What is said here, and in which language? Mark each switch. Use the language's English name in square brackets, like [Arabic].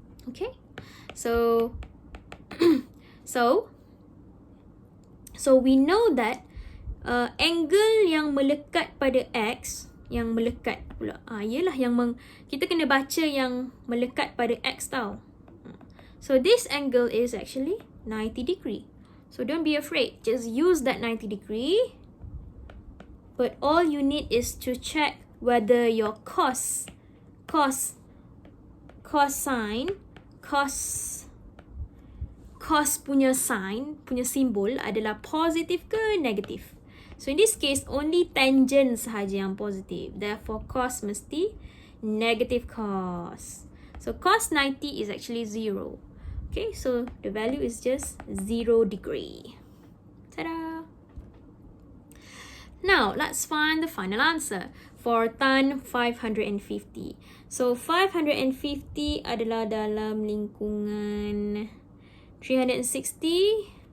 [English] Okay, so so we know that angle [Malay] yang melekat pada X, yang melekat pula, ialah kita kena baca yang melekat pada X tau. [English] So this angle is actually 90 degree. So don't be afraid, just use that 90 degree. But all you need is to check whether your cos [Malay] punya sign, punya simbol adalah positif ke negatif. [English] So in this case, only tangent [Malay] sahaja yang positif. [English] Therefore, cos mesti negative cos. So cos 90 is actually 0. Okay, so the value is just 0 degree. Ta-da! Now, let's find the final answer for tan 550. [Malay] So, 550 adalah dalam lingkungan 360.